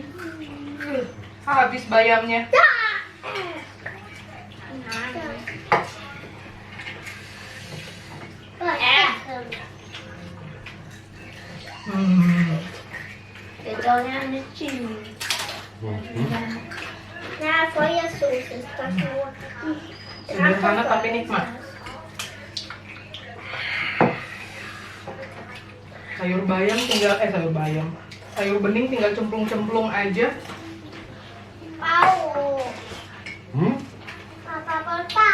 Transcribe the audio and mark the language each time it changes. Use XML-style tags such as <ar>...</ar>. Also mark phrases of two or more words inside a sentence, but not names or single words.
<id>Habis bayamnya. Hmm.</id> <de>Wir sollen ja nicht Chili. Mhm. Ja, Feuersoße ist das nur.</de> <id>Sederhana tapi nikmat. Sayur bayam tinggal sayur bayam. Sayur bening tinggal cemplung-cemplung aja. Au. Hm? Papa, Papa.</id>